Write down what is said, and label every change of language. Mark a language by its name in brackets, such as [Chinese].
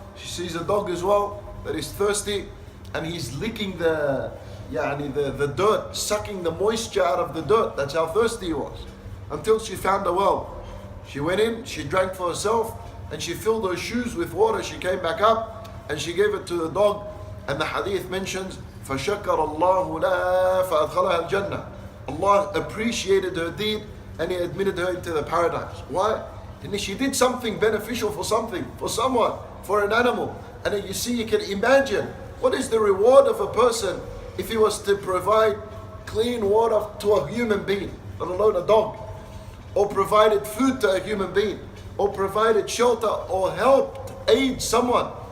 [English] She sees a dog as well that is thirsty, and he's licking the dirt, sucking the moisture out of the dirt. That's how thirsty he was. Until she found a well. She went in, she drank for herself, and she filled her shoes with water. She came back up and she gave it to the dog. And the hadith mentions, [Arabic] فَشَكَرَ اللَّهُ لَهَا فَأَدْخَلَهَا الْجَنَّةِ. [English] Allah appreciated her deed and He admitted her into the paradise. Why? And she did something beneficial for someone, for an animal. And you see, you can imagine what is the reward of a person if he was to provide clean water to a human being, let alone a dog, or provided food to a human being, or provided shelter, or helped aid someone.